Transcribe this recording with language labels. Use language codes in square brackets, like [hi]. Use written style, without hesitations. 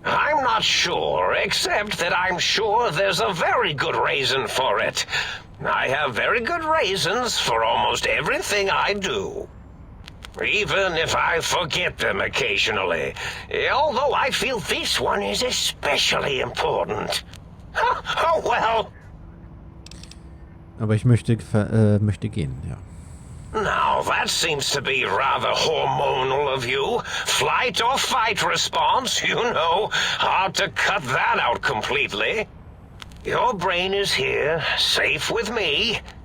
[en] I'm not sure, except that I'm sure there's a very good reason for it. I have very good reasons for almost everything I do. Even if I forget them occasionally. Although I feel this one is especially important. Oh well. [de] Aber ich möchte gehen, ja. [en] Now, that seems to be rather hormonal of you. Flight or fight response, you know. Hard to cut that out completely. Your brain is here, safe with me.